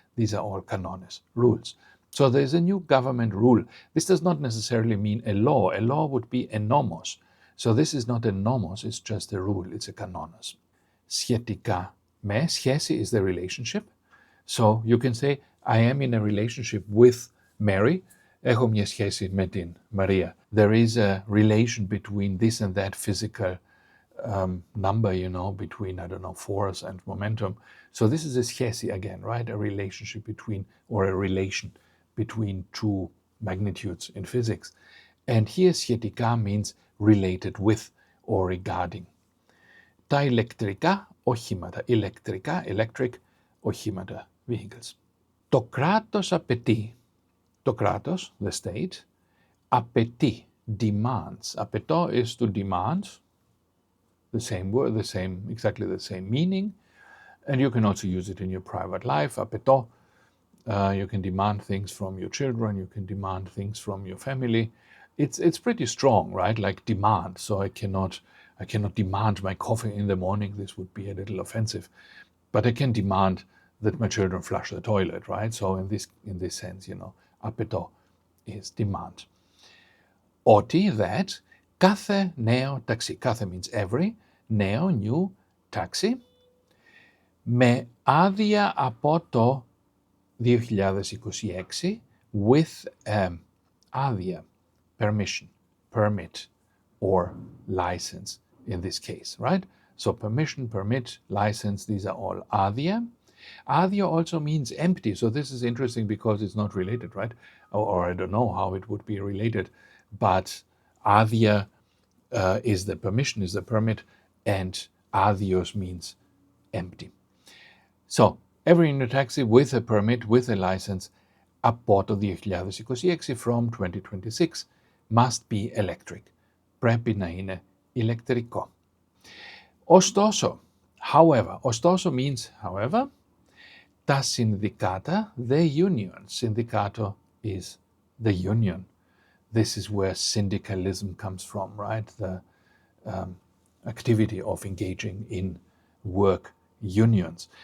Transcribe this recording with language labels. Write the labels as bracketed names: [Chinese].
[English] These are all kanones, rules. So there's a new government rule. This does not necessarily mean a law. A law would be a nomos. So this is not a nomos, it's just a rule, it's a kanonas. Σχετικά με, σχέση is the relationship. So you can say, I am in a relationship with Mary. [Greek] Έχω μια σχέση με την Maria. [English] There is a relation between this and that physical number, between, force and momentum. So this is a σχέση again, right? A relationship between, or a relation between two magnitudes in physics. And here σχετικά means related with or regarding. [Greek] Τα ηλεκτρικά οχήματα. Ηλεκτρικά, electric, οχήματα, vehicles. Το κράτος απαιτεί. Το κράτος, the state, απαιτεί, demands. [English] Απαιτώ is to demand, the same word, exactly the same meaning. And you can also use it in your private life. Απαιτώ, you can demand things from your children, you can demand things from your family. It's pretty strong, right? Like demand. So I cannot demand my coffee in the morning. This would be a little offensive. But I can demand that my children flush the toilet, right? So in this sense, απαιτώ is demand. [Greek] Ότι, that, κάθε νέο ταξί. [English] Κάθε means every, νέο, new, taxi. [Greek] Με άδεια από το 2026, [English] with άδεια, permission, permit, or license in this case, right? So permission, permit, license, these are all άδεια. Άδεια also means empty. So this is interesting because it's not related, right? Or I don't know how it would be related, but άδεια is the permission, is the permit, and adios means empty. So, every new taxi with a permit, with a license, [Greek] από το 2026 [English] from 2026 must be electric. [Greek] Πρέπει να είναι ηλεκτρικό. [English] Ωστόσο, however, ωστόσο means however, [Greek] τα συνδικάτα, [English] the union, sindicato is the union. This is where syndicalism comes from, right? The activity of engaging in work unions.